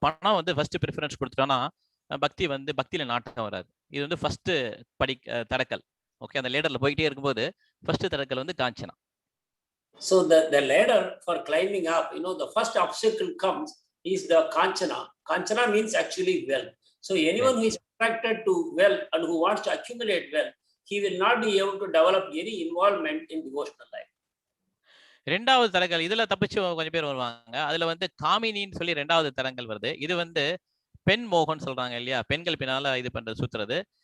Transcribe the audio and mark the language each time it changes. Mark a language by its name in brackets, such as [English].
[Tamil] பணம் வந்து first preference கொடுத்துட்டோம்னா பக்தியில நாட்டம் வராது. இது வந்து ஃபர்ஸ்ட் தடக்கல். ஓகே, அந்த லேடர்ல போயிட்டே இருக்கும்போது ஃபர்ஸ்ட் தடக்கல் வந்து Kanchana. [English] So the ladder for climbing up, the first obstacle comes is the Kanchana. Kanchana means actually wealth. So anyone who is attracted to wealth and who wants to accumulate wealth, he will not be able to develop any involvement in devotional life. [Tamil] ரெண்டாவது தடங்கள் இதுல தப்பிச்சு கொஞ்சம் பேர் வருவாங்க. அதுல வந்து காமினின்னு சொல்லி 2வது தடங்கள் வருது. இது வந்து பெண் மோகன் சொல்றாங்க இல்லையா, பெண்கள் பின்னால இது பண்றது சுத்துறது.